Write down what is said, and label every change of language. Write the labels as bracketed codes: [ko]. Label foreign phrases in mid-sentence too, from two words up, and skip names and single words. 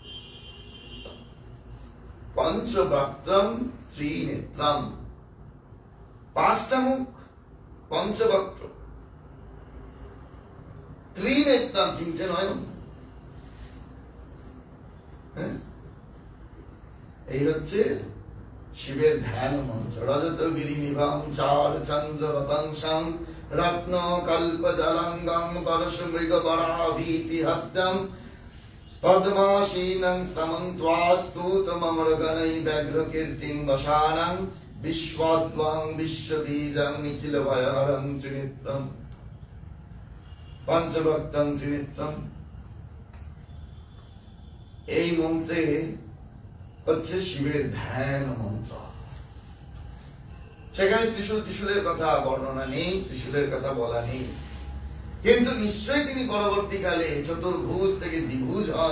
[sa] পঞ্চবক্ত্রম ত্রিনেত্রম, [bn] পাঁচটা মুখ, [sa] পঞ্চবক্ত্র, ত্রিনেত্রম, [bn] তিনটে নয়ন। এই হচ্ছে শিবের ধ্যান মন্ত্র। [sa] রজতগিরি নিভাম চার চন্দ্র রতংসং রত্ন কল্প জলঙ্গম পরশ মৃগ বরাভীতি হস্তম পদ্মাসীনং স্তমন্ত্বাস্তুতমমরগণৈ ব্যাঘ্র কীর্তিং বসানং বিশ্বদ্বাং বিশ্ববীজং নিখিল ভয়হরং ত্রিনেত্রম পঞ্চভক্তং ত্রিনেত্রম। [bn] এই মন্ত্রে হচ্ছে শিবের ধ্যান মন্ত্র। সেখানে ত্রিশূলের কথা বর্ণনা নেই, ত্রিশূলের কথা বলা নেই, কিন্তু নিশ্চয়ই তিনি পরবর্তীকালে চতুর্ভুজ থেকে দ্বিভুজ হন।